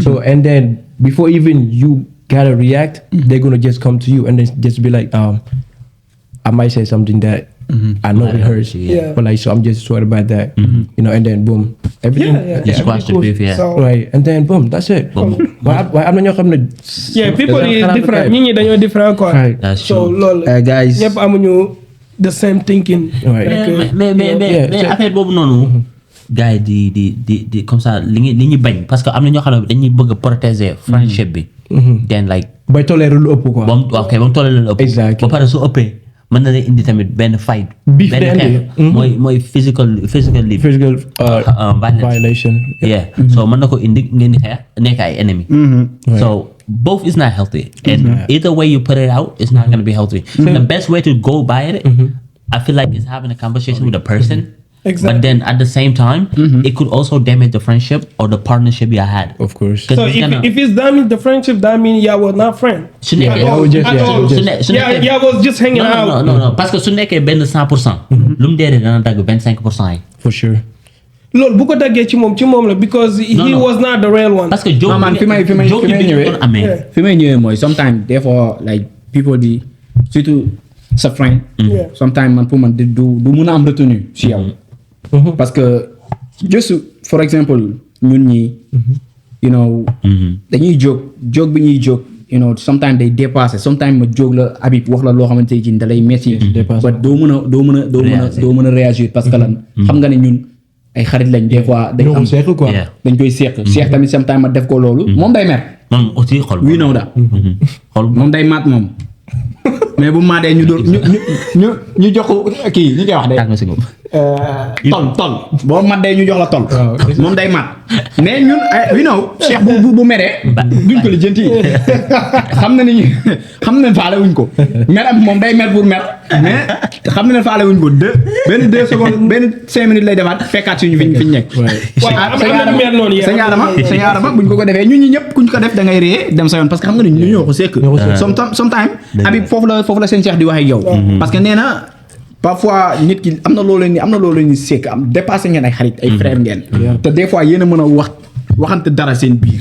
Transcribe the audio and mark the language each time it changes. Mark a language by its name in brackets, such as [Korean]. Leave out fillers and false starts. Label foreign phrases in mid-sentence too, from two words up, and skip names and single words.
[English] So and then before even you gotta react, they're gonna just come to you and then just be like, I might say something that I know it hurts, Yeah. but like so I'm just sorry about that, you know, and then boom, everything, Yeah. You squash the beef, yeah. So, right, and then boom, that's it. [Wolof] Waaye am na ñoo xam ne. [English] yeah, people [Wolof] dañoo [English] is [Wolof] xalaat [English] different. type. [Wolof] Nit ñi dañoo different quoi. [English] Right. That's So true. [Wolof] loolu [English] Guys. [Wolof] ñëpp amuñu [English] the same thinking. Right. Like, [French] mais [English] Yeah, [French] mais c'est- [Wolof] affaire boobu noonu. gars yi di [French] comme ça [Wolof] li ñuy bañ [French] parce que [Wolof] am na ñoo xam ne dañuy bëgg a protéger friendship bi. [English] then like. [Wolof] Bay toléré lu ëpp quoi. ba mu tollee lu ëpp. [English] Exactly. [Wolof] ba pare su ëppee mën na lay indi tamit benn fight. [English] Beef [Wolof] benn day indi. xeex. mooy physical [English] Physical violence. violation. Yeah. [Wolof] So mën na ko indi ngeen di xeex nekk ay enemy. [English] So both is not healthy. And either way you put it out, it's not going to be healthy. The best way to go by it, I feel like is having a conversation with a person. Exactly. But then at the same time, it could also damage the friendship or the partnership you had. Of course. 'Cause So it's if gonna- if it's damage the friendship, that means y'all were not friends. [Wolof] su nekkee- [English] Yeah, we just- At yeah, all. we just- [Wolof] su [English] Yeah, [Wolof] nekkee- [English] y'all was just hanging out. [French] non parce que [Wolof] su nekkee benn 100%. lu mu dee dana dagg 25% yi. [English] For sure. [Wolof] Loolu bu ko daggee ci moom la [English] because he No. was not the real one. [French] parce que joke Non, [Wolof] man, bi fi may joke bi ñëwee. doon amee. [English] Yeah. [Wolof] fi may ñëwee mooy sometimes [French] des fois [English] like people [Wolof] di surtout sa friend. [English] Yeah. [Wolof] sometimes man pour man du mun a am retenu si yow. [French] parce que [English] just for example [Wolof] ñun ñi [English] you know [Wolof] dañuy jóg bi ñuy jóg [English] you know [Wolof] sometimes day dépassé sometimes ma jóg la Habib wax la loo xamante ne da lay metti dépassé. ba doo mën a réagir [French] parce que [Wolof] lan xam nga ne ñun ay xarit lañ [French] des fois [Wolof] dañ ñoo ko am seq quoi. [English] Yeah. [Wolof] dañ koy seq tamit sometimes ma def ko loolu moom day mer moom aussi xol. [English] we know that [Wolof] xol moom day maat moom mais bu maatee ñu doon ñu jox ko kii ñu koy wax de tàng si moom. tol boo mat dee ñu jox la tol Waaw. moom day mat mais ñun [English] we know [Wolof] Cheikh bu meree duñ ko lijjanti xam na ni xam na faale wuñ ko meram moom day mer pour mer mais xam na ne faale wuñ ko benn 2 secondes benn 5 minutes lay defaat fekkaat suñu fiñ nekk Waaw, am na lu mel noonu, yeah. sëñ Adama buñ ko defee ñun ñi ñëpp kuñ ko def da ngay ree dem sa yoon [French] parce que [Wolof] xam nga ni ñu ñoo ko sekk sometimes Habib foofu la seen Cheikh di wax ak yow parce que nee na parfois nit ki am na loo leen ni sekk am dépassé ngeen ay xarit ay frère ngeen te [French] des fois [Wolof] yéen a mën a waxante dara seen biir